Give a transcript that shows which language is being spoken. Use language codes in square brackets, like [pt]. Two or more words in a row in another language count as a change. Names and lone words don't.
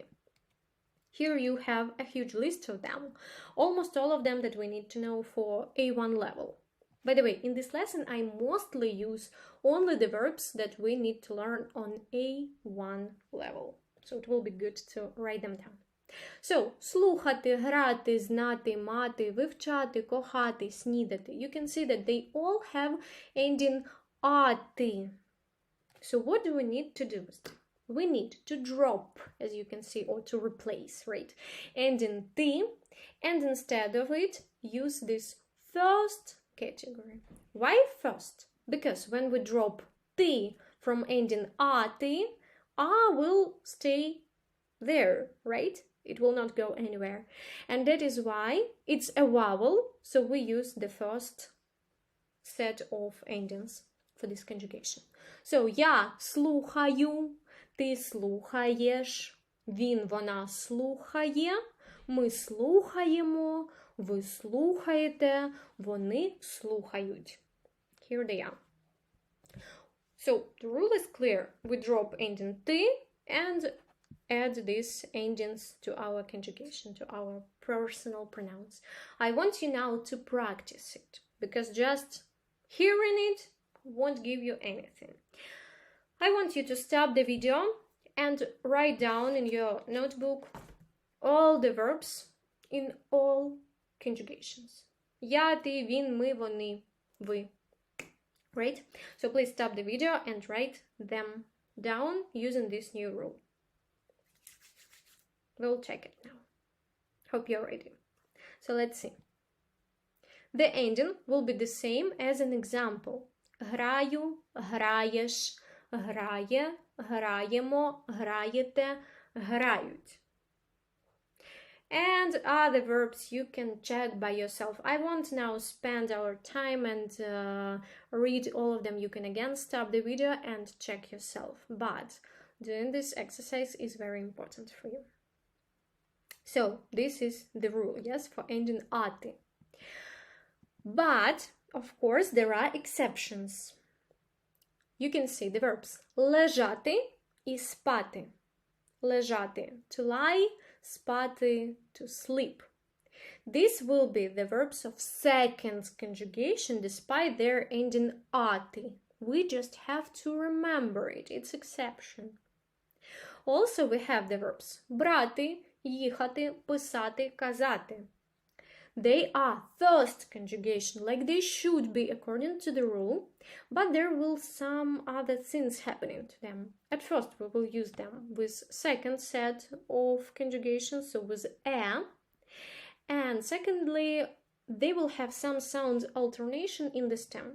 [en] Here you have a huge list of them, almost all of them that we need to know for A1 level. By the way, in this lesson I mostly use only the verbs that we need to learn on A1 level. So it will be good to write them down. So, [uk] слухати, грати, знати, мати, вивчати, кохати, снідати. [en] You can see that they all have ending ati. So what do we need to do? We need to drop, as you can see, or to replace, right? Ending ti, and instead of it, use this first category. Why first? Because when we drop ti from ending ati, a will stay there, right? It will not go anywhere. And that is why it's a vowel, so we use the first set of endings for this conjugation. So, [uk] я слухаю, ти слухаєш, він, вона слухає, ми слухаємо, ви слухаєте, вони слухають. [en] Here they are. So, the rule is clear. We drop ending ti and add these endings to our conjugation, to our personal pronouns. I want you now to practice it, because just hearing it won't give you anything. I want you to stop the video and write down in your notebook all the verbs in all conjugations. [uk] Я, ти, він, ми, вони, ви. [en] Right? So please stop the video and write them down using this new rule. We'll check it now. Hope you're ready. So let's see. The ending will be the same as an example. [uk] Граю, граєш, грає, граємо, граєте, грають. [en] And other verbs you can check by yourself. I won't now spend our time and read all of them. You can again stop the video and check yourself. But doing this exercise is very important for you. So this is the rule, yes, for ending ati. But, of course, there are exceptions. You can see the verbs [uk] лежати і спати. [en] Лежати, to lie, спати, to sleep. These will be the verbs of second conjugation despite their ending ati. We just have to remember it, it's exception. Also we have the verbs [uk] брати, їхати, писати, казати. [en] They are first conjugation, like they should be according to the rule, but there will some other things happening to them. At first, we will use them with second set of conjugations, so with e, and secondly, they will have some sound alternation in the stem.